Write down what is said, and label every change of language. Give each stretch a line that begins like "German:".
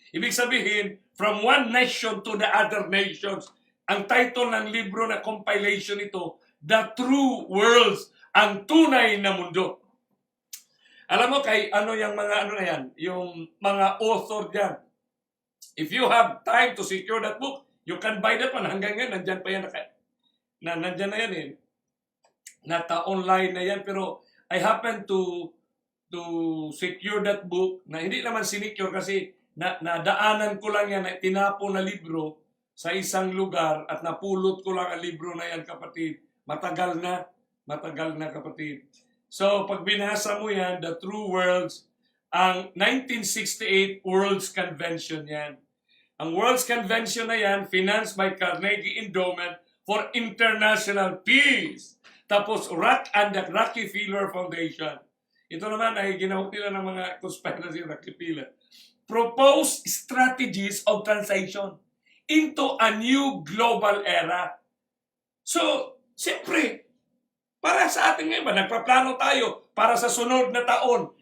Filipino: Ibig sabihin,
English: from one nation to the other nations.
Filipino: Ang title ng libro na compilation ito, The True Worlds, ang tunay na mundo. Alam mo kay ano yung mga ano na yan, yung mga author diyan.
English: If you have time to secure that book, you can buy that one.
Filipino: Hanggang ngayon, nandyan pa yan. Nandyan na yan eh. Nata-online na yan. Pero
English: I happen to secure that book
Filipino: na hindi naman sinecure kasi nadaanan ko lang yan, tinapo na libro sa isang lugar at napulot ko lang ang libro na yan, kapatid. Matagal na kapatid. So pag binasa mo yan, The True Worlds, ang 1968 World's Convention yan. Ang World's Convention na yan,
English: financed by Carnegie Endowment for International Peace. Tapos RAC and the Rockefeller Foundation.
Filipino: Ito naman ay ginawa nila ng mga conspiracy Rockefeller.
English: Propose strategies of transition into a new global era.
Filipino: So, siyempre, para sa atin ngayon, nagpaplano tayo para sa sunod na taon.